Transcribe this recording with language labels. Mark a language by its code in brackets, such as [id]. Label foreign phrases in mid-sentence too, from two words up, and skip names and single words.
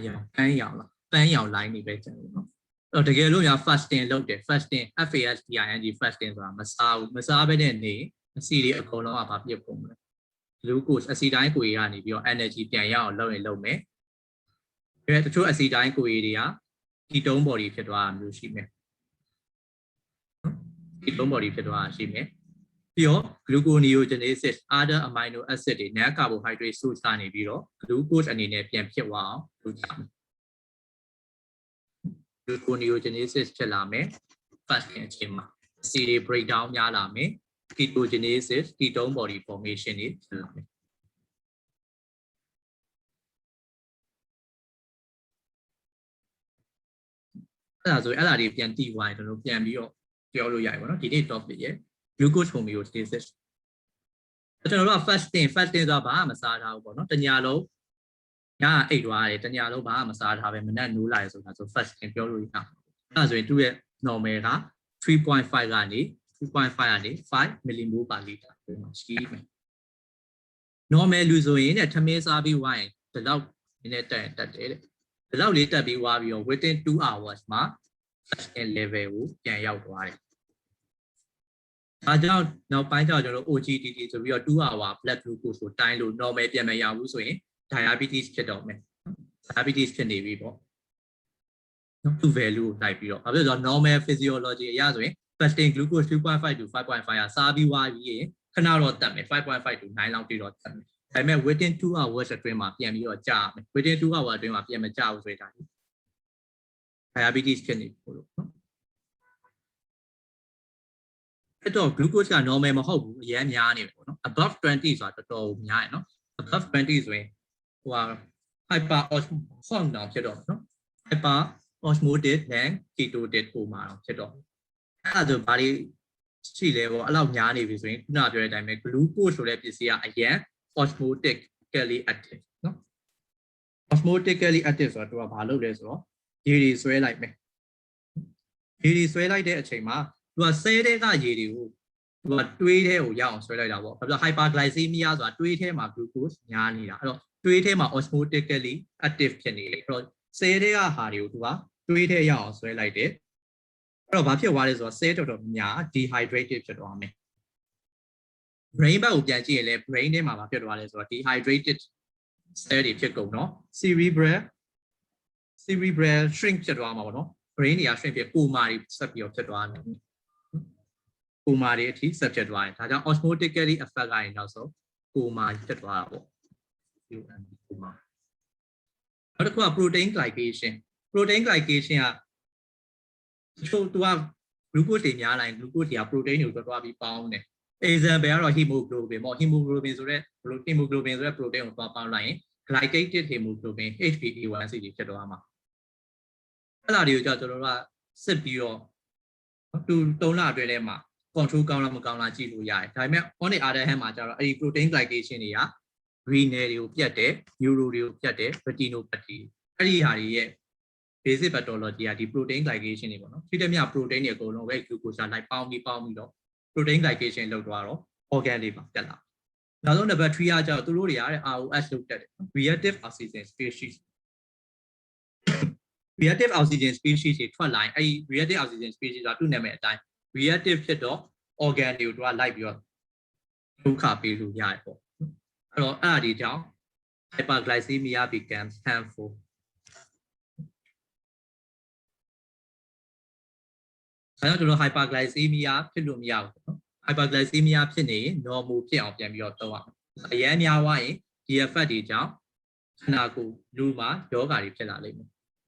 [my] ရောင်ပန်းရောင်လားပန်းရောင် line တွေပဲကျန်တယ်နော်အဲ့တော့တကယ်လို့ညာ fasting လုပ်တယ် fasting fasting fasting ဆိုတာမစားဘူးမစားဘဲနဲ့နေအစီတွေအကုန်လုံးကဘာပြစ်ပုံလဲ glucose အစီတိုင်းကိုယ်ကြီးကနေပြီးတော့ energy ပြန်ရအောင်လုပ်ရင်လုပ်မယ်ဒါပေမဲ့တချို့အစီတိုင်းကိုယ်ကြီးတွေက [en] ketone body [my] ဖြစ်သွားတာမျိုးရှိမယ် [en] ketone body [my] ဖြစ်သွားတာရှိမယ်ပြီးတော့ [en] gluconeogenesis other amino acid [my] တွေ [en] non carbohydrate source [my] ကနေပြီးတော့ glucose အနေနဲ့ပြန်ဖြစ်သွားအောင်လုပ်ကြမယ် gluconeogenesis ဖြစ်လာမယ် fasting အချိန်မှာ C တွေ breakdown များလာမယ် [en] ketogenesis ketone body formation [my] တွေဖြစ်လာမယ်အဲ့ဒါဆိုရင်အဲ့ဒါတွေပြန်တည်သွားရင်ကျွန်တော်ပြန်ပြီးတော့ ပြောလို့ရပြီပေါ့နော်ဒီနေ့ topic ရဲ့ [en] glucose homeostasis [my] ကျွန်တော်တို့က fasting ဆိုတာဘာမှမစားထားဘူးပေါ့နော်တညလုံးညအိတ်သွားတယ်တညလုံးဘာမှမစားထားပဲမနက်နိုးလာရဆိုတာဆို fasting ပြောလို့ရအောင်အဲ့ဒါဆိုရင်သူ့ရဲ့ normal က 3.5 ကနေ5 [en] millimole per liter [my] ဒီမှာရှိမယ် normal လူဆိုရင်ထမင်းစားပြီးဝိုင်းဒီလောက်နည်းနည်းတက်တယ်တဲ့ဒီလောက်လေးတက်ပြီးဝါပြီးတော့ [en] within 2 hours [my] မှာ [en] fasting level [my] ကိုပြန်ရောက်သွားတယ်ဒါကြောင့်နောက်ပိုင်းကျတော့ကျွန်တော် OGTT ဆိုပြီးတော့ [en] 2 hour blood glucose [my] ကိုတိုင်းလို့ normal ပြန်မရဘူးဆိုရင် diabetes ဖြစ်တော့မယ် diabetes ဖြစ်နေပြီပေါ့နော်2 value ကိုတိုက်ပြီးတော့ဘာဖြစ်လို့လဲဆိုတော့ [en] normal physiology [my] အရဆိုရင် [en] fasting glucose 2.5 to 5.5 [my] ကစားပြီးွားပြီးရင်ခဏတော့တက်မယ် 5.5 to 9 လောက်တိတော့တက်မယ်ဒါပေမဲ့ [en] within 2 hours [my] အတွင်းမှာပြန်ပြီးတော့ကြာမယ် [en] within 2 hours [my] အတွင်းမှာပြန်မကြာဘူးဆိုရင်ဒါ diabetes ဖြစ်နေပြီလို့နော် အဲ့တော့ glucose က normal မဟုတ်ဘူးအရင်များနေပြီပေါ့နော် above 20 ဆိုတာတော်တော်များတယ်နော် above 20ဆိုရင်ဟိုဟာ [en] hyper osmotic [my] ဖြစ်တော့နော် [en] hyper osmotic and ketotic [my] ပုံမှာတော့ဖြစ်တော့အဲ့ဒါဆိုဘာတွေရှိလဲပေါ့အဲ့လောက်များ နေပြီဆိုရင်ခုနပြောတဲ့အတိုင်းပဲ glucose ဆိုတဲ့ပစ္စည်းကအရင် [en] osmotically active [my] နော် [en] osmotically active [my] ဆိုတော့သူကဘာလုပ်လဲဆိုတော့ရေတွေဆွဲလိုက်မယ်ရေတွေဆွဲလိုက်တဲ့အချိန်မှာသူကဆဲတဲ့ကရေတွေကိုသူကတွေးထဲကိုရအောင်ဆွဲလိုက် တာပေါ့ဘာဖြစ်လို့ hyperglycemia ဆိုတာတွေးထဲမှာ glucose များနေတာအဲ့တော့တွေးထဲမှာ [en] osmotically active [my] ဖြစ်နေလေအဲ့တော့ cell တွေကဟာတွေကိုသူက တွေးထဲရအောင်ဆွဲလိုက်တယ်အဲ့တော့ဘာဖြစ်သွားလဲဆိုတော့ cell တော်တော်များ dehydrated ဖြစ်သွားမယ် brain ဘက်ကိုပြန်ကြည့်ရင်လည်း brain ထဲမှာဘာဖြစ်သွားလဲဆိုတော့ [en] dehydrated cell [my] တွေဖြစ်ကုန်တော့ [en] cerebral shrink [my] ဖြစ်သွားမှာပေါ့နော် brain တွေက shrink ဖြစ်ကိုမာတွေဆက်ပြီးတော့ဖြစ်သွားတယ်ကိုမာတွေအထိဆက်ဖြစ်သွားတယ်ဒါကြောင့် [en] osmotically affect [my] ကနေနောက်ဆုံးကိုမာဖြစ်သွားတာပေါ့ကိုမာနောက်တစ်ခုက [en] protein glycation [my] ကသူက glucose တွေများလိုက် glucose တွေက protein တွေကိုတွားပြီးပေါင်းတယ် example ကတော့ hemoglobin ပေါ့ hemoglobin ဆိုတဲ့ protein ကိုတွားပေါင်းလိုက်ရင် [en] glycated hemoglobin HbA1c [my] တွေဖြစ်သွား မှာအဲ့ဒါတွေကိုကျွန်တော်တို့ကစစ်ပြီးတော့သူ3လအတွင်းထဲမှာ control ကောင်းလားမကောင်းလားကြည့်လို့ရတယ်ဒါပေမဲ့ [en] on the other hand [my] မှာကျတော့အဲ့ဒီ [en] protein glycation [my] တွေက renal တွေကိုပြတ်တယ် neuro တွေကိုပြတ်တယ် retinopathy အဲ့ဒီဟာတွေရဲ့ [en] basic pathology [my] ကဒီ [en] protein glycation [my] တွေပေါ့နော်ဖြစ်တဲ့မြ protein တွေအကုန်လုံးပဲ glucose လိုက်ပေါင်းပြီးတော့ [en] protein glycation [my] လောက်သွားတော့ organ တွေပါပြတ်လာနောက်ဆုံး number 3 ကကျတော့သူတို့တွေကတဲ့ ROS လောက်တက်တယ် [en] reactive oxygen species reactive oxygen species [my] တွေထွက်လာရင်အဲ့ဒီ [en] reactive oxygen species [my] ကသူ့နာမည်အတိုင်း reactive ဖြစ်တော့ organ တွေကိုသူကလိုက်ပြီးတော့ဒုက္ခပေးလို့ရတယ်ပေါ့အဲ့တော့အဲ့ဒါဒီကြောင့် [en] hyperglycemia becomes harmful [my] အဲ့တော့ကျွန်တော် hyperglycemia ဖြစ်လို့မရဘူးနော် hyperglycemia ဖြစ်နေရင် normal ဖြစ်အောင်ပြန်ပြီးတော့သုံးရမယ်အရင်များသွားရင်ဒီ effect တွေကြောင့်ခန္ဓာကိုယ်လူမှာယောဂါတွေဖြစ်လာလိမ့်မယ်